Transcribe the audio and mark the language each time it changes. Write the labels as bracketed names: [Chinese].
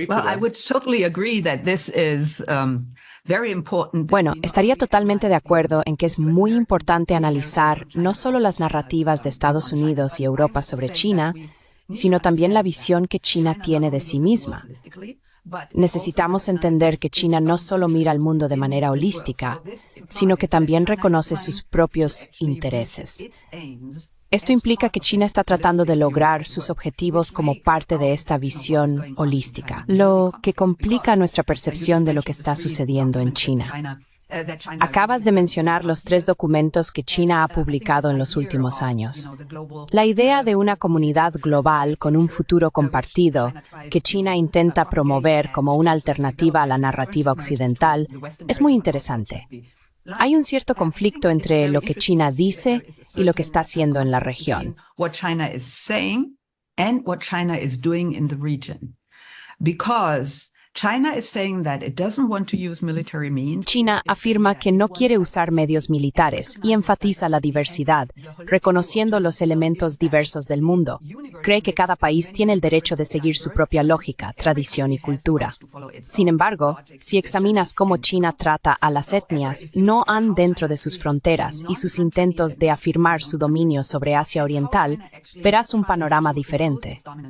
[English] Well, I would totally agree that this is very important. [Spanish] Bueno, estaría totalmente de acuerdo en que es muy importante analizar no solo las narrativas de Estados Unidos y Europa sobre China, sino también la visión que China tiene de sí misma. Necesitamos entender que China no solo mira al mundo de manera holística, sino que también reconoce sus propios intereses. Esto implica que China está tratando de lograr sus objetivos como parte de esta visión holística, lo que complica nuestra percepción de lo que está sucediendo en China. Acabas de mencionar los 3 documentos que China ha publicado en los últimos años. La idea de una comunidad global con un futuro compartido que China intenta promover como una alternativa a la narrativa occidental es muy interesante. Hay un cierto conflicto entre lo que China dice y lo que está haciendo en la región. [English] What China is saying and what China is doing in the region. Because China is saying that it doesn't want to use military means. [Spanish] China afirma que no quiere usar medios militares y enfatiza la diversidad, reconociendo los elementos diversos del mundo. Cree que cada país tiene el derecho de seguir su propia lógica, tradición y cultura. Sin embargo, si examinas cómo China trata a las etnias, no han dentro de sus fronteras y sus intentos de afirmar su dominio sobre Asia Oriental, verás un panorama diferente.